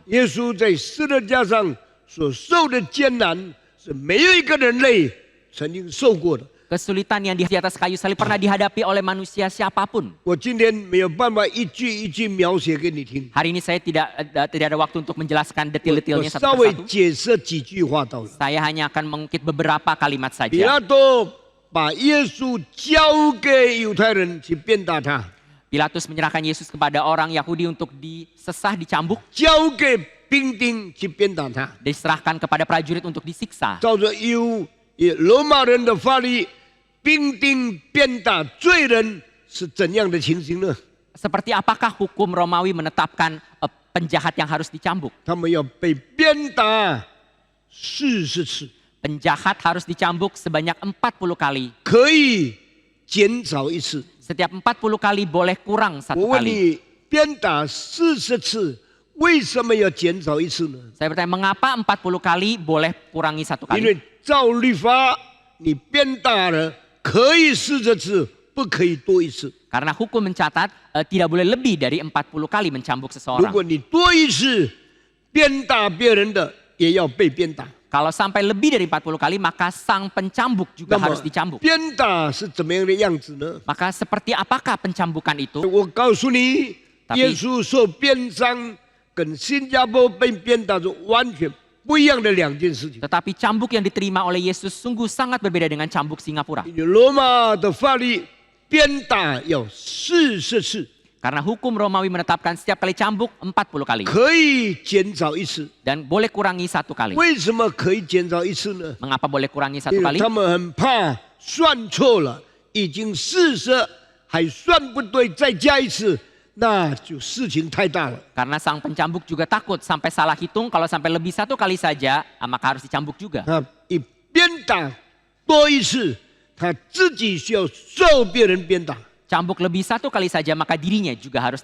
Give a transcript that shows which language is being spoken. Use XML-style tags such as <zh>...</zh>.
<zh>耶稣在十字架上所受的艰难，是没有一个人类曾经受过的。</zh> <id>Kesulitan yang di atas kayu salib pernah dihadapi oleh manusia siapapun.</id> <zh>我今天没有办法一句一句描写给你听，</zh> <id>Hari ini saya tidak ada waktu untuk menjelaskan</id> <zh>我</zh> <id>detil-detilnya</id> <zh>稍</zh> <id>satu</id> <zh>微</zh> <id>persatu.</id> <zh>解释几句话到了。</zh> <id>Saya hanya akan mengungkit beberapa kalimat</id> <zh>比拉多把耶稣交给犹太人去鞭打他，</zh> <id>Pilatus menyerahkan Yesus kepada orang Yahudi untuk disesah, dicambuk,</id> <zh>交给兵丁去鞭打他。</zh> <id>diserahkan kepada prajurit untuk disiksa.</id> <zh>照着罗马人的法律，兵丁鞭打罪人是怎样的情形呢？</zh> <id>Seperti apakah hukum Romawi menetapkan penjahat yang harus dicambuk?</id> <zh>他们要被鞭打40次，</zh> <id>Penjahat harus dicambuk sebanyak 40 kali.</id> <zh>可以减少一次。</zh> <id>Setiap 40 kali boleh kurang 1</id> <zh>我问</zh> <id>kali.</id> <zh>你，鞭打40次，为什么要减少一次呢？</zh> <id>Saya bertanya, mengapa 40 kali boleh kurangi 1</id> <zh>因</zh> <id>kali?</id> <zh>为照律法，你鞭打了可以40次，不可以多一次。</zh> <id>Karena hukum mencatat tidak boleh lebih dari 40 kali mencambuk</id> <zh>如</zh> <id>seseorang.</id> <zh>果你多一次鞭打别人的，也要被鞭打。</zh> <id>Kalau sampai lebih dari 40 kali, maka sang pencambuk juga</id> <zh>那么</zh> <id>harus dicambuk.</id> <zh>鞭打是怎么样的样子呢？</zh> <id>Maka seperti apakah pencambukan itu?</id> <zh>我告诉你，</zh> <id>Tapi-</id> <zh>耶稣受鞭伤跟新加坡被鞭打是完全不一样的两件事情。</zh> <id>Tetapi cambuk yang diterima oleh Yesus sungguh sangat berbeda dengan cambuk Singapura.</id> <zh>因为罗马的法律鞭打要40次，</zh> <id>Karena hukum Romawi menetapkan setiap kali cambuk 40 kali.</id> <zh>可以减少一次。</zh> <id>Dan boleh kurangi 1 kali.</id> <zh>为什么可以减少一次呢？</zh> <id>Mengapa boleh kurangi 1</id> <zh>因为</zh> <id>kali?</id> <zh>他们很怕算错了，已经40还算不对，再加一次，那就事情太大了。</zh> <id>Karena sang pencambuk juga takut sampai salah hitung. Kalau sampai lebih 1 kali saja, maka harus dicambuk juga.</id> <zh>他一鞭打多一次，他自己需要受别人鞭打，</zh> <id>Cambuk lebih 1 kali saja, maka dirinya juga harus</id>